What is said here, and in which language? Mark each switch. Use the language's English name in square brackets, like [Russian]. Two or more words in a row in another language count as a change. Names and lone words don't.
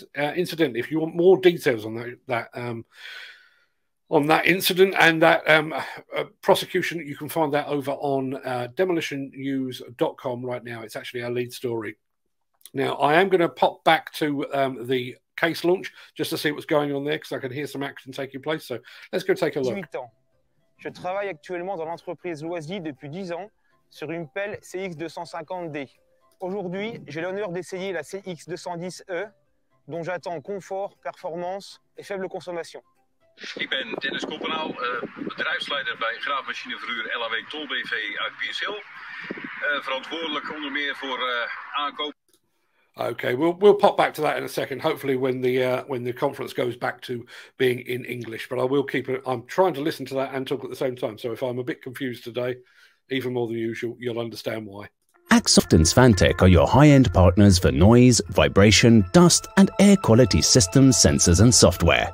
[English] Incidentally, if you want more details on that incident and that prosecution, you can find that over on demolitionnews.com right now. It's actually our lead story. Now, I am going to pop back to the case launch just to see what's going on there, because I can hear some action taking place. So let's go take a look. [French] 18 ans. Je travaille actuellement dans l'entreprise Loisy depuis 10 ans sur une pelle CX250D. Aujourd'hui, j'ai l'honneur d'essayer la CX210E, dont j'attends confort, performance et faible consommation. [Dutch] Ik ben Dennis Koppenaal, bedrijfsleider bij Graafmachineverhuur LAW Tol BV uit Biersel. Verantwoordelijk onder meer voor aankoop. [English] Okay, we'll pop back to that in a second. Hopefully, when the conference goes back to being in English, but I will keep it. I'm trying to listen to that and talk at the same time. So if I'm a bit confused today, even more than usual, you'll understand why. Axoft and Svantec are your high-end partners for noise, vibration, dust, and air quality systems, sensors, and software.